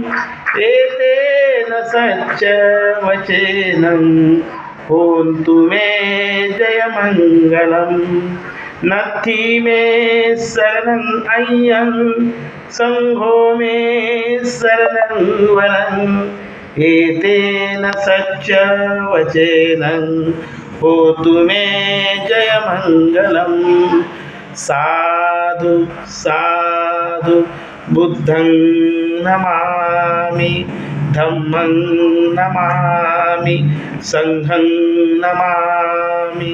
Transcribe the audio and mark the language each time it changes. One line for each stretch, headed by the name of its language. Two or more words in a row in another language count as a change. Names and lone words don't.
Pali: एतेन सच्च वचनं होतु मे जयमङ्गलम् नत्थि मे शरणं अय्यं संघो मे शरणं वरं एतेन सच्च वचनं होतु मे जयमङ्गलम् साधु साधु बुद्धं नमामि धम्मं नमामि संघं नमामि।